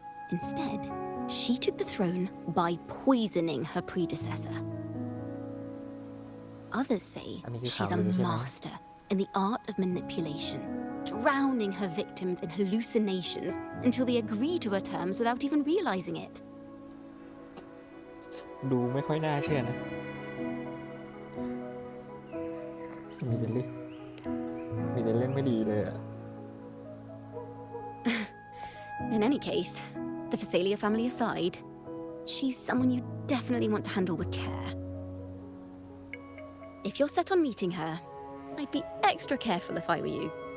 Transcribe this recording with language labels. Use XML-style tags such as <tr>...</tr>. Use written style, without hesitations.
<en>Instead, she took the throne by poisoning her predecessor. Others say she's a master in the art of manipulation, drowning her victims in hallucinations until they agree to her terms without even realizing it.</en> <th>ดูไม่ค่อยน่าเชื่อนะ มีแต่เรื่องไม่ดีเลยอะ</th> <en>In any case, the Phasalia family aside, she's someone you definitely want to handle with care. If you're set on meeting her, I'd be extra careful if I were you.</en>